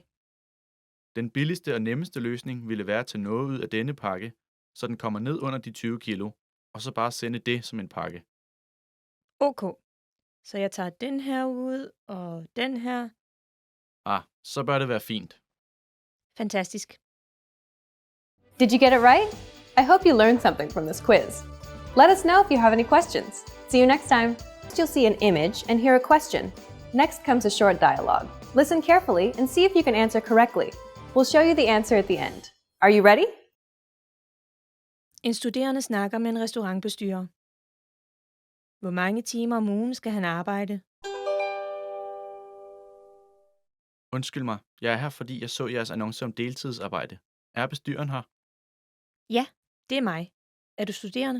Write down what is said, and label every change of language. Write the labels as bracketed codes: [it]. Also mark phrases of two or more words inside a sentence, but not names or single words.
[da] Den billigste og nemmeste løsning ville være at tage noget ud af denne pakke, så den kommer ned under de 20 kilo, og så bare sende det som en pakke. OK. Så jeg tager den her ud, og den her. Så bør det være fint. Fantastisk. [en] Did you get it right? I hope you learned something from this quiz. Let us know if you have any questions. See you next time. You'll see an image and hear a question. Next comes a short dialogue. Listen carefully and see if you can answer correctly. We'll show you the answer at the end. Are you ready? [da] En studerende snakker med en restaurantbestyrer. Hvor mange timer om ugen skal han arbejde? Undskyld mig, jeg er her, fordi jeg så jeres annonce om deltidsarbejde. Er bestyreren her? Ja, det er mig. Er du studerende?